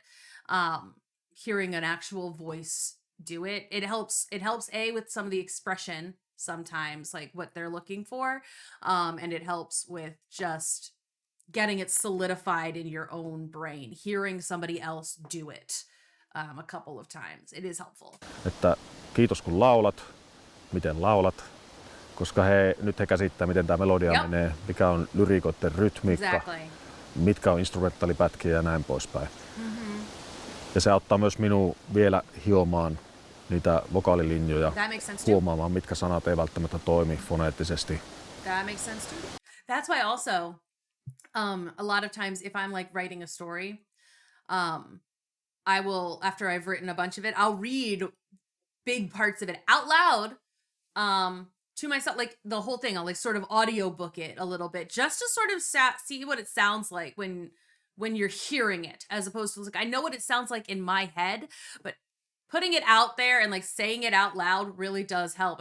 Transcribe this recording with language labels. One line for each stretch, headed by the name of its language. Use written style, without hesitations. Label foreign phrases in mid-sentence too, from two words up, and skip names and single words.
English: Hearing an actual voice do it, it helps with some of the expression sometimes, like what they're looking for, and it helps with just getting it solidified in your own brain. Hearing somebody else do it a couple of times, it is helpful.
Finnish: Että kiitos kun laulat, miten laulat, koska nyt he käsittää, miten tämä melodia menee, mikä on lyriikoiden rytmiikka,
English: Exactly.
Finnish: mitkä on instrumentaalipätkiä ja näin poispäin. Mm-hmm. Ja se auttaa myös minua vielä hiomaan niitä vokaalilinjoja,
English: That makes sense too.
Finnish: huomaamaan, mitkä sanat ei välttämättä toimi foneettisesti.
English: That makes sense too. That's why also, a lot of times if I'm like writing a story, I will, after I've written a bunch of it, I'll read big parts of it out loud, to myself, like the whole thing. I'll like sort of audiobook it a little bit just to sort of see what it sounds like when you're hearing it, as opposed to like, I know what it sounds like in my head, but putting it out there and like saying it out loud really does help.